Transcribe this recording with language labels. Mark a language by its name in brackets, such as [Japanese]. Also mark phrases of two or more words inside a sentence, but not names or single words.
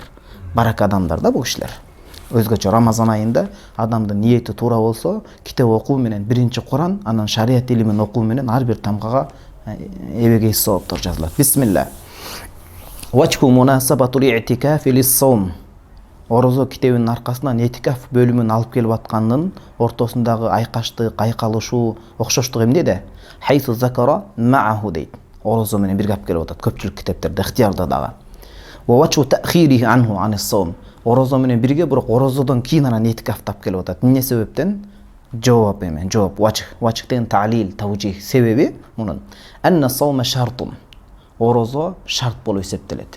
[Kyrgyz] Барак адамдар да бул кишилер. Өзгөчө Рамазан айында адамдын ниети туура болсо, китеп окуу менен биринчи Куран, анан шарият илимин окуу менен ар бир тамгага эбегей сооптор жазылат. Бисмилла. [Arabic] وجه مناسبة الاعتكاف للصوم. [Kyrgyz] Орозо китебинин аркасынан этикаф бөлүмүн алып келип аткандын ортосундагы айкаштык, айкалышуу, окшоштук эмнеде? [Arabic] حيث ذكره معه дейт. [Kyrgyz] Орозо менен бирге алып келип атат көпчүлүк китептерде, ихтиярда дагы. [Arabic] ووجه تأخيره عنه عن الصوم. [Kyrgyz] Орозо менен бирге, бирок орозодон кийин анан этикаф тап келип атат. Эмне себептен? Жооп эмен, жооп, вачх деген та'лил, тавжих. Себеби мунун [Arabic] أن الصوم شرط. [Kyrgyz] Орозо шарт болуп эсептелет.